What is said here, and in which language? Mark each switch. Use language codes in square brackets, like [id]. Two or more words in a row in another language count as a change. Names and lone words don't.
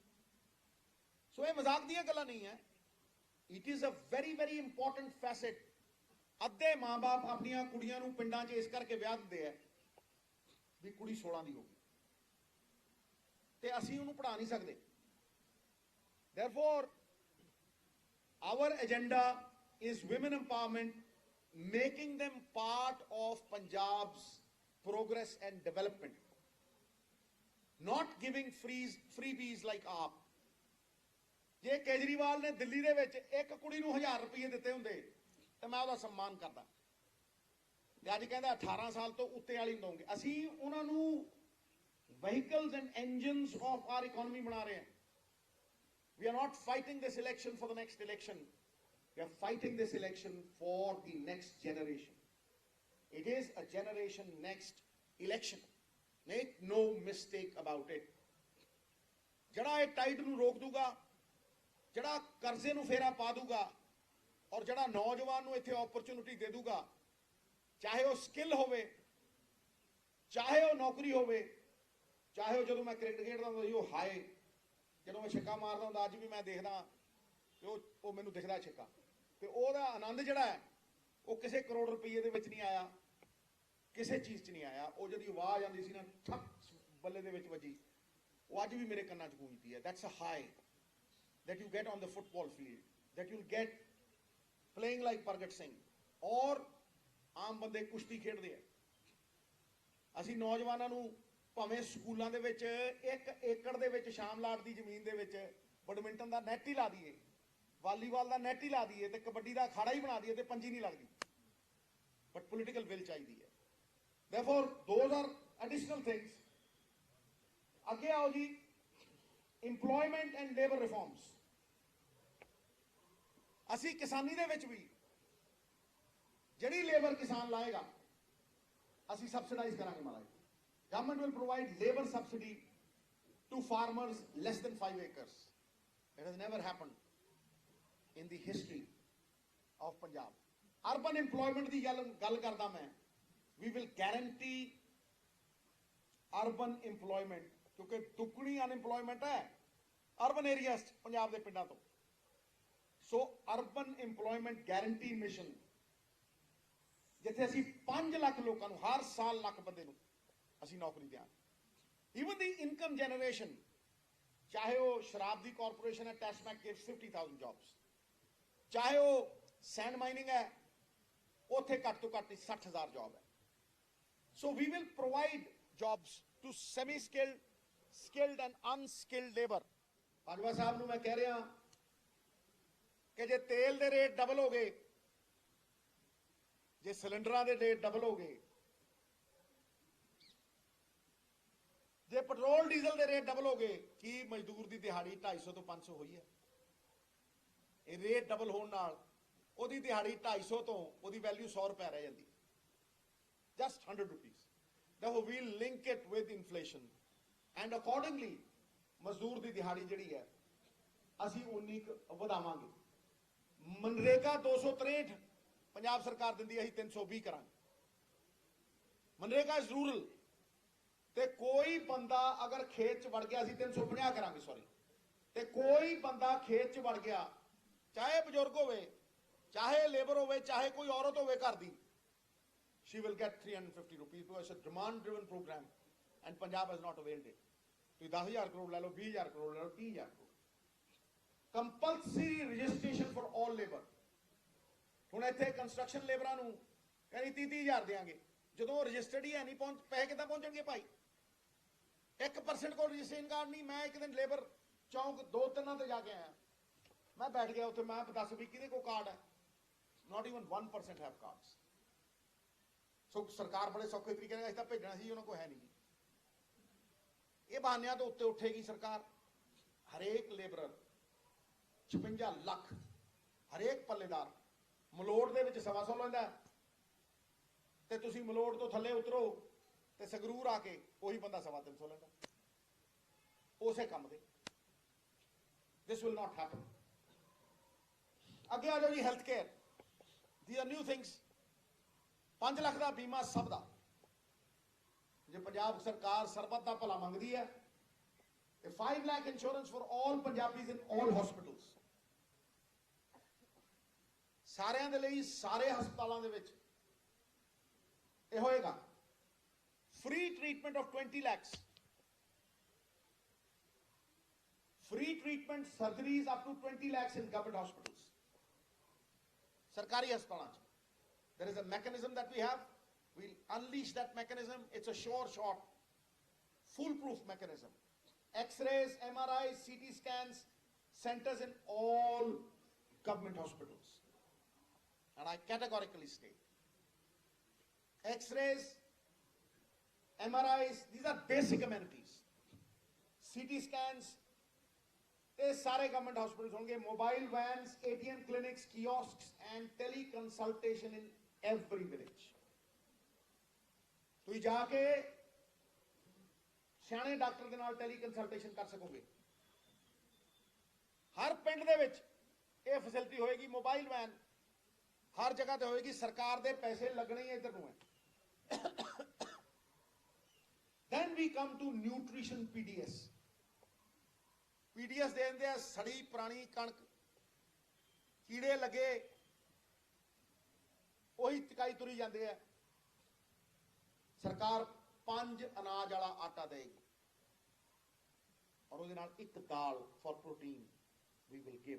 [pa] ਸੋ ਇਹ ਮਜ਼ਾਕ ਦੀਆਂ ਗੱਲਾਂ ਨਹੀਂ ਹੈ। [en] It is a very very important fest. [pa] ਅੱਧੇ ਮਾਂ-ਬਾਪ ਆਪਣੀਆਂ ਕੁੜੀਆਂ ਨੂੰ ਪਿੰਡਾਂ 'ਚ ਇਸ ਕਰਕੇ ਵਿਆਹ ਦਿੰਦੇ ਆ ਵੀ ਕੁੜੀ 16 ਦੀ ਹੋਗੀ ਤੇ ਅਸੀਂ ਉਹਨੂੰ ਪੜ੍ਹਾ ਨਹੀਂ ਸਕਦੇ। [en] Therefore, our agenda is women empowerment, making them part of Punjab's progress and development, not giving freebies like AAP. [pa] ਜੇ ਕੇਜਰੀਵਾਲ ਨੇ ਦਿੱਲੀ ਦੇ ਵਿੱਚ ਇੱਕ ਕੁੜੀ ਨੂੰ 1000 ਰੁਪਏ ਦਿੱਤੇ ਹੁੰਦੇ ਤੇ ਮੈਂ ਉਹਦਾ ਸਨਮਾਨ ਕਰਦਾ, ਤੇ ਅੱਜ ਕਹਿੰਦਾ 18 ਸਾਲ ਤੋਂ ਉੱਤੇ ਵਾਲੀ ਨੂੰ ਦਊਂਗੇ। ਅਸੀਂ ਉਹਨਾਂ ਨੂੰ [en] vehicles and engines of our economy [pa] ਬਣਾ ਰਹੇ ਹਾਂ। [en] We are not fighting this election for the next election. We are fighting this election for the next generation. It is a generation next election. Make no mistake about it. [pa] ਜਿਹੜਾ ਇਹ ਟਾਈਡ ਨੂੰ ਰੋਕ ਦੂਗਾ, ਜਿਹੜਾ ਕਰਜ਼ੇ ਨੂੰ ਫੇਰਾ ਪਾ ਦੂਗਾ ਔਰ ਜਿਹੜਾ ਨੌਜਵਾਨ ਨੂੰ ਇੱਥੇ ਓਪਰਚੁਨਿਟੀ ਦੇ ਦੂਗਾ, ਚਾਹੇ ਉਹ ਸਕਿੱਲ ਹੋਵੇ, ਚਾਹੇ ਉਹ ਨੌਕਰੀ ਹੋਵੇ, ਚਾਹੇ ਉਹ ਜਦੋਂ ਮੈਂ ਕ੍ਰਿਕਟ ਖੇਡਦਾ ਹੁੰਦਾ ਸੀ ਉਹ ਹਾਏ, ਜਦੋਂ ਮੈਂ ਛੱਕਾ ਮਾਰਦਾ ਹੁੰਦਾ ਅੱਜ ਵੀ ਮੈਂ ਦੇਖਦਾ ਕਿ ਉਹ ਮੈਨੂੰ ਦਿਖਦਾ ਛੱਕਾ, ਤੇ ਉਹਦਾ ਆਨੰਦ ਜਿਹੜਾ ਹੈ ਉਹ ਕਿਸੇ ਕਰੋੜ ਰੁਪਏ ਦੇ ਵਿੱਚ ਨਹੀਂ ਆਇਆ, ਕਿਸੇ ਚੀਜ਼ 'ਚ ਨਹੀਂ ਆਇਆ। ਉਹ ਜਿਹੜੀ ਆਵਾਜ਼ ਆਉਂਦੀ ਸੀ ਨਾ ਠੱਕ ਬੱਲੇ ਦੇ ਵਿੱਚ ਵੱਜੀ, ਉਹ ਅੱਜ ਵੀ ਮੇਰੇ ਕੰਨਾਂ 'ਚ ਗੂੰਜਦੀ ਹੈ। [en] That's a high that you get on the football field, that you'll get playing like Pargat Singh, [pa] ਔਰ ਆਮ ਬੰਦੇ ਕੁਸ਼ਤੀ ਖੇਡਦੇ ਆ। ਅਸੀਂ ਨੌਜਵਾਨਾਂ ਨੂੰ ਭਾਵੇਂ ਸਕੂਲਾਂ ਦੇ ਵਿੱਚ 1 ਏਕੜ ਦੇ ਵਿੱਚ ਸ਼ਾਮਲਾਟ ਦੀ ਜ਼ਮੀਨ ਦੇ ਵਿੱਚ ਬੈਡਮਿੰਟਨ ਦਾ ਨੈਟ ਹੀ ਲਾ ਦਈਏ, ਵਾਲੀਬਾਲ ਦਾ ਨੈਟ ਹੀ ਲਾ ਦਈਏ ਤੇ ਕਬੱਡੀ ਦਾ ਅਖਾੜਾ ਹੀ ਬਣਾ ਦਈਏ ਤੇ ਪੰਜੀ ਨਹੀਂ ਲੱਗਦੀ, [en] but political will [pa] ਚਾਹੀਦੀ ਹੈ। [en] Therefore, those are additional things. [pa] ਅੱਗੇ ਆਓ ਜੀ, [en] employment and labor reforms. [pa] ਅਸੀਂ ਕਿਸਾਨੀ ਦੇ ਵਿੱਚ ਵੀ ਜਿਹੜੀ ਲੇਬਰ ਕਿਸਾਨ ਲਾਏਗਾ ਅਸੀਂ ਸਬਸਿਡਾਈਜ਼ ਕਰਾਂਗੇ। [en] ਮਹਾਰਾਜ, government will provide labour subsidy to farmers less than 5 acres. It has never happened in the history of Punjab. Urban employment [pa] ਦੀ ਗੱਲ ਕਰਦਾ ਮੈਂ। [en] We will guarantee urban employment, [pa] ਕਿਉਂਕਿ ਦੁੱਗਣੀ ਅਨਇੰਪਲੋਇਮੈਂਟ ਹੈ [en] urban areas [pa] 'ਚ ਪੰਜਾਬ ਦੇ ਪਿੰਡਾਂ ਤੋਂ। ਸੋ [en] urban employment guarantee mission, [pa] ਜਿੱਥੇ ਅਸੀਂ 5 ਲੱਖ ਲੋਕਾਂ ਨੂੰ ਹਰ ਸਾਲ ਲੱਖ ਬੰਦੇ ਨੂੰ ਅਸੀਂ ਨੌਕਰੀ ਦਿਆਂਗੇ। [en] even the income generation, [pa] ਚਾਹੇ ਉਹ ਸ਼ਰਾਬ ਦੀ ਕਾਰਪੋਰੇਸ਼ਨ ਹੈ, [en] TASMAC gives 50,000 jobs, [pa] ਚਾਹੇ ਉਹ [en] sand mining [pa] ਹੈ, ਉੱਥੇ ਘੱਟ ਤੋਂ ਘੱਟ 60,000 ਜੌਬ ਹੈ। [en] So we will provide jobs to semi skilled, skilled and unskilled labor. [pa] ਬਾਜਵਾ ਸਾਹਿਬ ਨੂੰ ਮੈਂ ਕਹਿ ਰਿਹਾ ਕਿ ਜੇ ਤੇਲ ਦੇ [en] rate double [pa] ਹੋ ਗਏ, ਜੇ ਸਿਲੰਡਰਾਂ ਦੇ [en] rate double [pa] ਹੋ ਗਏ, ਜੇ [en] petrol diesel [pa] ਦੇ [en] rate double [pa] ਹੋ ਗਏ, ਕੀ ਮਜ਼ਦੂਰ ਦੀ ਦਿਹਾੜੀ 250 ਤੋਂ 500 ਹੋਈ ਹੈ? ਇਹ [en] rate double [pa] ਹੋਣ ਨਾਲ ਉਹਦੀ ਦਿਹਾੜੀ 250 ਤੋਂ ਉਹਦੀ ਵੈਲਿਊ 100 ਰੁਪਏ ਰਹਿ ਜਾਂਦੀ, [en] just 100 rupees. Therefore, we'll link it with inflation. and accordingly [pa] ਮਜ਼ਦੂਰ ਦੀ ਦਿਹਾੜੀ ਜਿਹੜੀ ਹੈ ਅਸੀਂ ਉਨੀ ਵਧਾਵਾਂਗੇ। ਮਨਰੇਗਾ 263 ਪੰਜਾਬ ਸਰਕਾਰ ਦਿੰਦੀ ਹੈ, ਅਸੀਂ 320 ਕਰਾਂਗੇ। [en] MNREGA is rural, [pa] ਤੇ ਕੋਈ ਬੰਦਾ ਅਗਰ ਖੇਤ 'ਚ ਵੜ ਗਿਆ ਅਸੀਂ 350 ਕਰਾਂਗੇ, ਸੌਰੀ, ਤੇ ਕੋਈ ਬੰਦਾ ਖੇਤ 'ਚ ਵੜ ਗਿਆ, ਚਾਹੇ ਬਜ਼ੁਰਗ ਹੋਵੇ, ਚਾਹੇ ਲੇਬਰ ਹੋਵੇ, ਚਾਹੇ ਕੋਈ ਔਰਤ ਹੋਵੇ ਘਰ ਦੀ, [en] she will get 350 rupees because it's a demand driven program and Punjab has not availed it. [pa] ਤੁਸੀਂ 10,000 ਕਰੋੜ ਲੈ ਲਓ, 20,000 ਕਰੋੜ ਲੈ ਲਓ, 30,000 ਕਰੋੜ, [en] compulsory registration for all labour. [pa] ਹੁਣ ਇੱਥੇ [en] construction labourers [pa] ਨੂੰ ਕਹਿੰਦੀ 30,000 ਦੇਾਂਗੇ, ਜਦੋਂ ਰਜਿਸਟਰਡ ਹੀ ਹੈ ਨਹੀਂ, ਪੈਸੇ ਕਿੱਦਾਂ ਪਹੁੰਚਣਗੇ ਭਾਈ? 1% ਕੋਲ [en] registration card [pa] ਨਹੀਂ। ਮੈਂ ਇੱਕ ਦਿਨ ਲੇਬਰ ਚੌਂਕ 2-3 ਤੇ ਜਾ ਕੇ ਆਇਆ, ਮੈਂ ਬੈਠ ਗਿਆ ਉੱਥੇ, ਮੈਂ ਦੱਸ ਵੀ ਕਿਹਦੇ ਕੋਲ ਕਾਰਡ ਹੈ? [en] not even 1% have cards। [pa] ਸੋ ਸਰਕਾਰ ਬੜੇ ਸੌਖੇ ਤਰੀਕੇ ਨਾਲ ਇਸ ਤਾਂ ਭੇਜਣਾ ਸੀ, ਉਹਨਾਂ ਕੋਲ ਹੈ ਨਹੀਂ। ਇਹ ਬਹਾਨਿਆਂ ਤੋਂ ਉੱਤੇ ਉੱਠੇਗੀ ਸਰਕਾਰ। ਹਰੇਕ ਲੇਬਰਰ 56 ਲੱਖ, ਹਰੇਕ ਪੱਲੇਦਾਰ ਮਲੋੜ ਦੇ ਵਿੱਚ 125 ਲੈਂਦਾ, ਤੇ ਤੁਸੀਂ ਮਲੋੜ ਤੋਂ ਥੱਲੇ ਉਤਰੋ ਤੇ ਸੰਗਰੂਰ ਆ ਕੇ ਉਹੀ ਬੰਦਾ 325 ਲੈਂਦਾ ਉਸੇ ਕੰਮ ਦੇ। [en] This will not happen. [pa] ਅੱਗੇ ਆ ਜਾਓ ਜੀ, [en] health care. These are new things। [pa] 5 ਲੱਖ ਦਾ ਬੀਮਾ ਸਭ ਦਾ। ਜੇ ਪੰਜਾਬ ਸਰਕਾਰ ਸਰਬੱਤ ਦਾ ਭਲਾ ਮੰਗਦੀ ਹੈ ਤੇ 5 ਲੱਖ [en] insurance for all Punjabis in all hospitals. [pa] ਸਾਰਿਆਂ ਦੇ ਲਈ, ਸਾਰੇ ਹਸਪਤਾਲਾਂ ਦੇ ਵਿੱਚ ਇਹ ਹੋਏਗਾ। [en] free treatment of 20 lakhs. free treatment surgeries up to 20 lakhs in government hospitals। [pa] ਸਰਕਾਰੀ ਹਸਪਤਾਲਾਂ 'ਚ [en] there is a mechanism that we have, we'll unleash that mechanism। It's a sure shot, foolproof mechanism। X-rays, MRIs, CT scans centers in all government hospitals, and I categorically state X-rays, MRIs, these are basic amenities। CT scans [pa] ਇਹ ਸਾਰੇ [en] government hospitals [pa] ਹੋਣਗੇ। [en] mobile vans, ATM clinics, kiosks and teleconsultation in every village। [pa] ਤੁਸੀਂ ਜਾ ਕੇ ਸਿਆਣੇ ਡਾਕਟਰ ਦੇ ਨਾਲ ਟੈਲੀਕਨਸਲਟੇਸ਼ਨ ਕਰ ਸਕੋਗੇ। ਹਰ ਪਿੰਡ ਦੇ ਵਿੱਚ ਇਹ ਫੈਸਿਲਿਟੀ ਹੋਏਗੀ। [en] mobile van [pa] ਹਰ ਜਗ੍ਹਾ ਤੇ ਹੋਏਗੀ। ਸਰਕਾਰ ਦੇ ਪੈਸੇ ਲੱਗਣੇ ਹੀ ਇੱਧਰ ਨੂੰ ਹੈ। [en] Then we come to nutrition PDS। [pa] PDS ਦੇ ਦਿੰਦੇ ਆ ਸੜੀ ਪੁਰਾਣੀ ਕਣਕ, ਕੀੜੇ ਲੱਗੇ, ਉਹੀ ਚਕਾਈ ਤੁਰੀ ਜਾਂਦੇ ਆ। ਸਰਕਾਰ 5 ਅਨਾਜ ਵਾਲਾ ਆਟਾ ਦੇਗੀ, ਔਰ ਉਹਦੇ ਨਾਲ ਇੱਕ ਦਾਲ [en] for protein [pa] ਵੀ [en] will give.